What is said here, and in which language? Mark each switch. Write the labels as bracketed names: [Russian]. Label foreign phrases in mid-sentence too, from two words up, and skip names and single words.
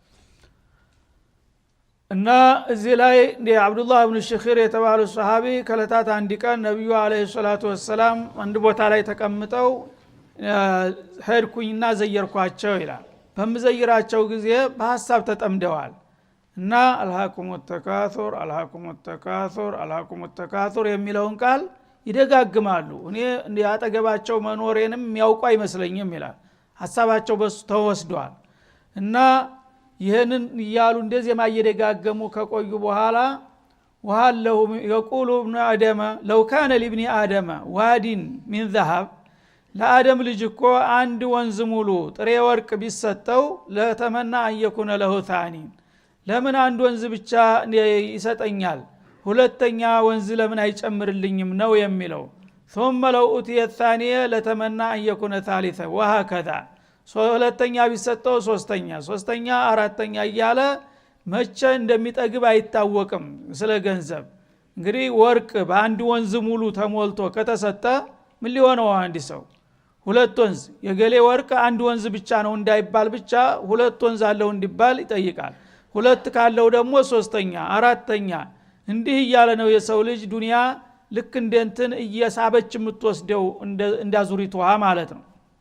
[Amharic] እና እዚህ ላይ አብዱላህ ኢብኑ ሽኺር የተባሉ ሱሐቢ ከለታት አንድ ቀን ነብዩ [Arabic] عليه الصلاة والسلام [Amharic] አንድ ቦታ ላይ ተቀምጠው ሄድኩኝና ዘየርኳቸው ይላል። በመዘይራቸው ጊዜ በሐሳብ ተጠምደዋል እና [Arabic] ألهاكم التكاثر ألهاكم التكاثر ألهاكم التكاثر [Amharic] የሚለውን ቃል ይደጋግማሉ። እኔ ያጠገባቸው መኖሬንም የሚያውቁ አይመስለኝም ይላል። ሐሳባቸው በሱ ተወስዷል እና ይሄንን ይያሉ እንደዚህ ማየደጋገሙ ከቆዩ በኋላ ወሃለው [Arabic] يقول ابن ادم لو كان لابن ادم واد من ذهب [Amharic] ለአደም ልጅ እኮ አንድ ወንዝ ሙሉ ጥሬ ወርቅ ቢሰጠው [Arabic] لتمنى أن يكون له ثاني [Amharic] ለምን አንድ ወንዝ ብቻ ይሰጠኛል ሁለተኛ ወንዝ ለምን አይጨምርልኝም ነው የሚለው። [Arabic] ثم لو اتي الثانيه لتمنى ان يكون ثالثا وهكذا [Amharic] ሁለተኛ ቢሰጠው ሶስተኛ አራተኛ እያለ መቼ እንደሚጠግብ አይታወቅም። ስለ ገንዘብ እንግዲህ ወርቅ በአንድ ወንዝ ሙሉ ተሞልቶ ከተሰጠ ምን ሊሆነው አንድ ሰው ሁለት ወንዝ የገሌ ወርቅ አንድ ወንዝ ብቻ ነው እንዳይባል ብቻ ሁለት ወንዝ አለው እንዲባል ይጠይቃል። ሁለት ካለው ደግሞ ሶስተኛ አራተኛ እንዲህ እያለ ነው የሰው ልጅ ዱንያ ልክ እንደንትን እየሳበች የምትወስደው እንዳዙሪቷ ማለት ነው።